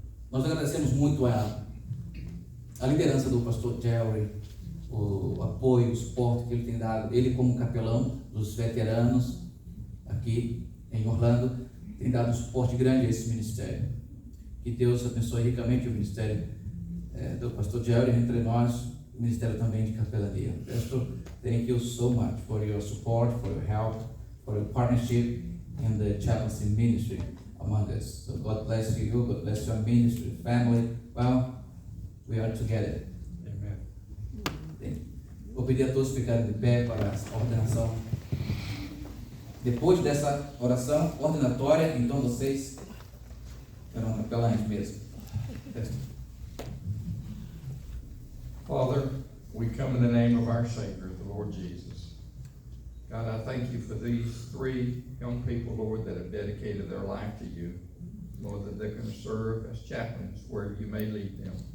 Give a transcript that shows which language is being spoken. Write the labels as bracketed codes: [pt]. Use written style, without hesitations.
[pt] nós agradecemos muito a liderança do pastor Jerry, o apoio, o suporte que ele tem dado, ele como capelão dos veteranos aqui em Orlando, tem dado um suporte grande a esse ministério. Que Deus abençoe ricamente o ministério do pastor Jerry, entre nós, o ministério também de capelania. [en] Pastor, thank you so much for your support, for your help, for your partnership in the chaplaincy ministry among us. So God bless you, God bless your ministry, family. Well, we are together. Amen. [pt] Vou pedir a todos ficarem de pé para a ordenação. Depois dessa oração ordenatória, então vocês serão capelães mesmo. [en] Father, we come in the name of our Savior, the Lord Jesus. God, I thank you for these 3 young people, Lord, that have dedicated their life to you. Lord, that they're going to serve as chaplains wherever you may lead them.